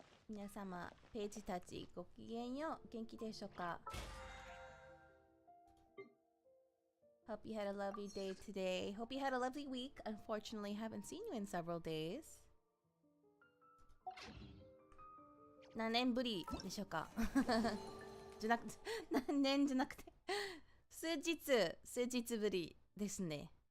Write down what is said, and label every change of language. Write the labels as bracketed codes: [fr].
[ja] 皆様、ページたちごきげんよう。元気でしょうか? [en] Hope you had a lovely day today. Hope you had a lovely week. Unfortunately, haven't seen you in several days. [ja] 何年ぶりでしょうかじゃなくて、何年じゃなくて数日ぶりですね。